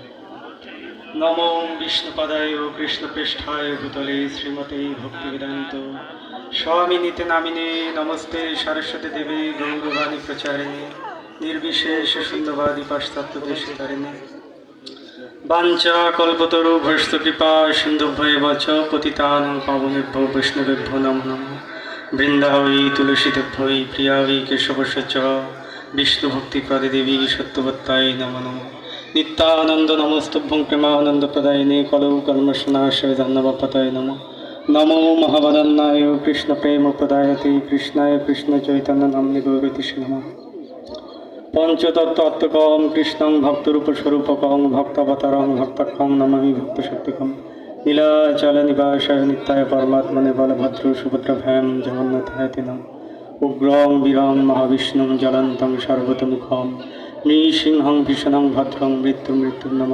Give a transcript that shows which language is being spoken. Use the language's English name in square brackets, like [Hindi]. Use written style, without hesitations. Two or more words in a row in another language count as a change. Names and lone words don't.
[Sanskrit] नमो विष्णुपदाय कृष्णपृष्ठाय भूतले श्रीमते भक्तिवेदान्त स्वामिनीते नामिने नमस्ते सरस्वती देवी गौरवाणी प्रचारिणे निर्विशेष शून्यवादी पाश्चात्यदेशतारिणे वाञ्छा कल्पतरु भ्रष्ट कृपा सिन्धुभ्येव च पतितानां पावनेभ्यो वैष्णवेभ्यो नमो नमः। বৃন্দাবৈ তুলসীদেভ্যৈ প্রিয়াবৈ কেশবস্য চ বিষ্ণুভক্তিপ্রদে দেবী সত্যবত্তায় নমো নমঃ। নিত্যানন্দ নমস্তুভ্যং প্রেমানন্দ প্রদায়িনে কলৌ কর্মশনাশয় ধন্যবাপতায় নমঃ। নমো মহাবদন্নায় কৃষ্ণ প্রেম প্রদায়তে কৃষ্ণায় কৃষ্ণ চৈতন্য নাম্নে গৌরতিষে নমঃ। পঞ্চতত্ত্বাত্মকং কৃষ্ণং ভক্তরূপস্বরূপকং ভক্তাবতারং ভক্তাখ্যং নমামি ভক্তশক্তিকং। নীলাচল নিবাসায় নিত্যায় পরমাত্মনে বলভদ্র সুভদ্রভ্যাম জগন্নাথায় নম। উগ্রং বীরং মহাবিষ্ণুং জ্বলন্तं সর্বতোমুখম নৃসিংহং ভীষণং ভদ্রং মৃত্যুর্নমাম্যহম।